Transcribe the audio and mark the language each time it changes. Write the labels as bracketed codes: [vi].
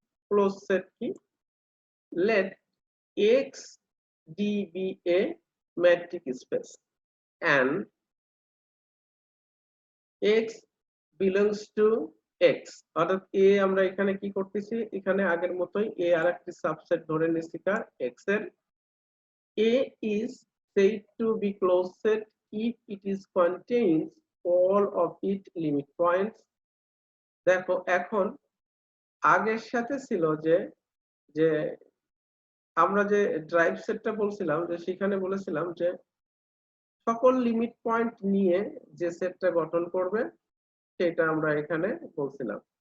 [bn] Close set কি, [en] let X D be a metric space and X belongs to X। [bn] অর্থাৎ এ আমরা এখানে কি করতেছি, এখানে আগের মতোই এ আরেকটি সাবসেট ধরে নিচ্ছি কার, X এর। [en] A is said to be closed set if it is contains all of its limit points। [bn] দেখো এখন আগের সাথে ছিল যে যে আমরা যে ড্রাইভ সেটটা বলছিলাম, যে সেখানে বলেছিলাম যে সকল লিমিট পয়েন্ট নিয়ে যে সেটটা গঠন করবে সেটা আমরা এখানে বলছিলাম।